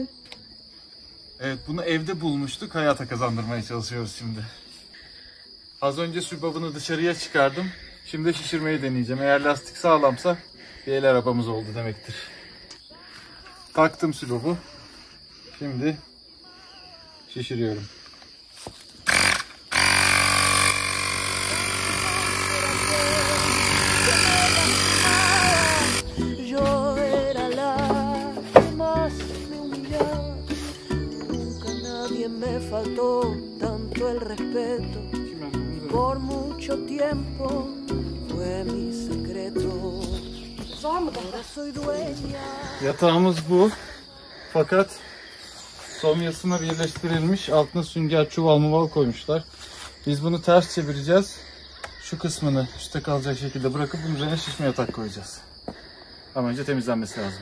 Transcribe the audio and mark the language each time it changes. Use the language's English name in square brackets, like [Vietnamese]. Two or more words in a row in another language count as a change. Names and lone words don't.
[Turkish] Evet, bunu evde bulmuştuk. Hayata kazandırmaya çalışıyoruz şimdi. Az önce sübabını dışarıya çıkardım. Şimdi şişirmeyi deneyeceğim. Eğer lastik sağlamsa bir el arabamız oldu demektir. Taktım sübabı. Şimdi şişiriyorum. [Spanish] Me faltó tanto el respeto y por mucho tiempo fue mi secreto. Ahora soy dueña. [Turkish] Yatağımız bu. Fakat somyasına birleştirilmiş. Altına sünger çuval muval koymuşlar. Biz bunu ters çevireceğiz. Şu kısmını üstte kalacak şekilde bırakıp bunun üzerine şişme yatak koyacağız. Ama önce temizlenmesi lazım.